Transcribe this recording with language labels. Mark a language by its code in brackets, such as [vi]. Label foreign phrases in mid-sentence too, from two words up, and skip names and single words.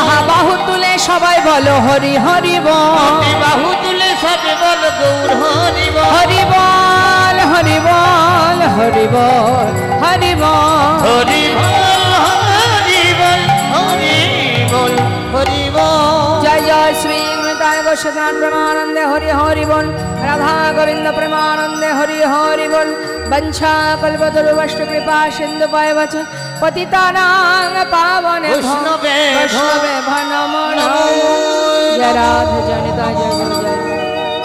[bn] আহা বাহু তুলে সবাই বলো হরি হরি বল বাহু তুলে সবে বল গৌর হরি বল হরি বল হরি বল হরি বল হরি বল হরি বল হরি বল হরি বল হরি বল জয় জয় শ্রী নিতাই গোস্বামী প্রেমানন্দে হরি হরি বোল রাধা গোবিন্দ প্রেমানন্দে হরি হরি বোল [sa] वंशा कल्पतरुवष्ट कृपा सिंधु पायवच पतितानां पावनेभ्यो वैष्णवेभ्यो नमो नमः [bn] জয় রাধে জয় নিতাই জয় গুরু জয়